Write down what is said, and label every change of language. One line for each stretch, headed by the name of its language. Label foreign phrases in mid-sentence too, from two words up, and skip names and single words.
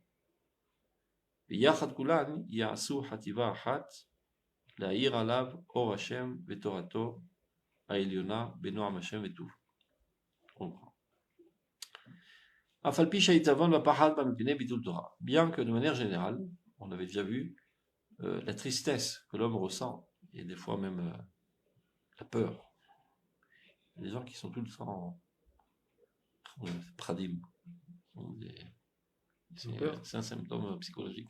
Hebrew: ויחד כולן יעשו חטיבה אחת להאיר עליו אור השם ותורתו העליונה בנועם השם וטוב. אף על פי שהעיצבון והפחד בא מפני ביטול תורה.
French: Bien que de manière générale, on avait déjà vu la tristesse que l'homme ressent, et des fois même la peur, Des gens qui sont tout le temps pradim. C'est un symptôme psychologique.